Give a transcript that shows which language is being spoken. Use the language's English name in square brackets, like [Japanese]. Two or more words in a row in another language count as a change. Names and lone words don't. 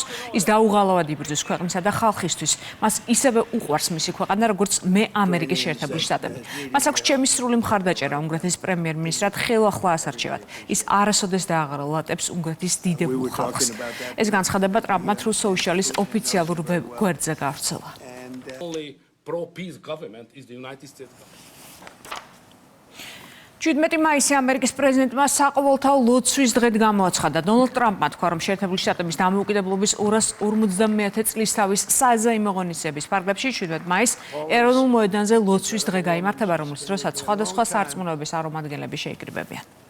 [Georgian] ის დაუღალავად იბრძვის ქვეყნისა და ხალხისთვის. მას ისევე უყვარს მისი ქვეყანა, როგორც მე ამერიკის შეერთებული შტატები. მას აქვს ჩემი სრული მხარდაჭერა უნგრეთის პრემიერ-მინისტრად ხელახლა ასარჩევად. ის არასოდეს დააღრალატებს უნგრეთის დიდებულ ხალხს. ეს განცხადება ტრამპმა Truth Social-ის ოფიციალურ გვერდზე გავრცელა. [English] Only pro-peace government is the United States government. [Georgian] 17 მაისი ამერიკის პრეზიდენტმა საყოველთაო ლოცვის დღედ გამოაცხადა. დონალდ ტრამპმა თქვა, რომ შეერთებული შტატების დამოუკიდებლობის 250 წლისთავის საზეიმო ღონისძიების ფარგლებში 17 მაისს ეროვნულ მოედანზე ლოცვის დღე გაიმართება, რომლის დროსაც სხვადასხვა სარწმუნოების წარმომადგენლები შეიკრიბებიან.